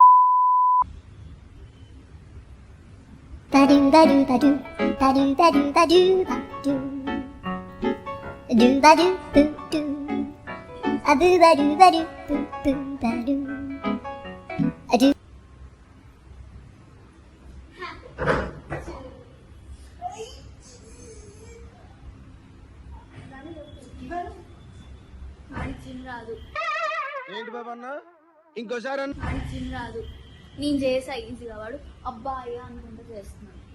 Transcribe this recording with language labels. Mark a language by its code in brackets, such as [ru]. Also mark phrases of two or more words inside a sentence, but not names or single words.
[te] Ba do ba do ba do ba do ba do ba do ba do ba do boo do a boo ba do ba do boo ba do a do. వాడి జిమ్ రాదు. ఏంటి బాబా అన్న? ఇంకోసారి అన్న. వాడి జిమ్ రాదు. నేను చేసా ఈజీగా, వాడు అబ్బాయి అనుకుంటూ చేస్తున్నాను.